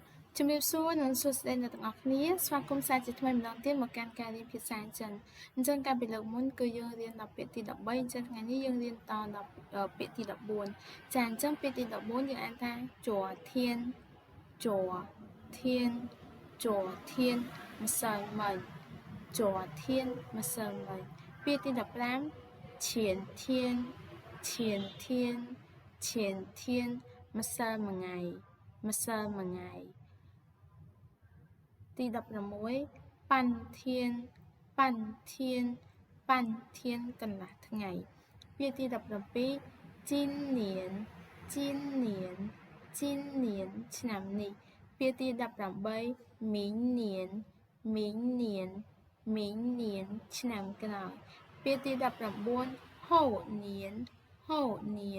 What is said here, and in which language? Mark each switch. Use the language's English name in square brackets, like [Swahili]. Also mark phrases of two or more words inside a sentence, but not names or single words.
[Khmer] ជំរាបសួរនិងសួស្តីអ្នកទាំងអស់គ្នាស្វាគមន៍សាជាថ្មីម្ដងទៀតមកកាន់ការរៀនភា សាចិនអញ្ចឹងកាលពីលើកមុនគឺយើងរៀនដល់ពាក្យទី13អញ្ចឹងថ្ងៃនេះយើងរៀនតដល់ពាក្យទី14ចាអញ្ចឹងពាក្យទី14យើងអានថា [Chinese] 昨天昨天昨天 [Khmer] ម្សិលមិញ昨天ម្សិលមិញពាក្យទី 15 [Chinese] 前天前天前天 [Khmer] ម្សិលមួយថ្ងៃម្សិលមួយថ្ងៃ ទី16 [Chinese] 半天半天半天 [Khmer] កន្លះថ្ងៃពាក្យទី17 [Chinese] 今年今年今年 [Khmer] ឆ្នាំនេះពាក្យទី18 [Chinese] 明年明年明年 [Khmer] ឆ្នាំក្រោយពាក្យទី19 [Chinese] 后年后年